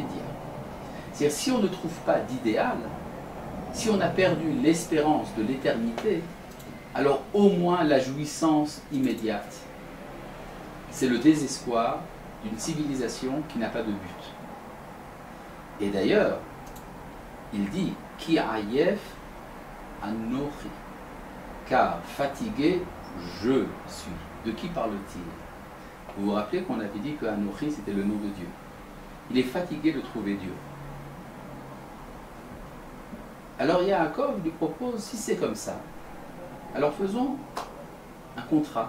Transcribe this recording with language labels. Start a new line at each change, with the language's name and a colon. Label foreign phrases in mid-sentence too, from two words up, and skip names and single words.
French: C'est-à-dire, si on ne trouve pas d'idéal, si on a perdu l'espérance de l'éternité, alors au moins la jouissance immédiate. C'est le désespoir d'une civilisation qui n'a pas de but. Et d'ailleurs, il dit «
Hebrew: Ki ayef anochi
French: » car fatigué, je suis. De qui parle-t-il? Vous vous rappelez qu'on avait dit que Anochi c'était le nom de Dieu. Il est fatigué de trouver Dieu. Alors Yaakov lui propose, si c'est comme ça, alors faisons un contrat.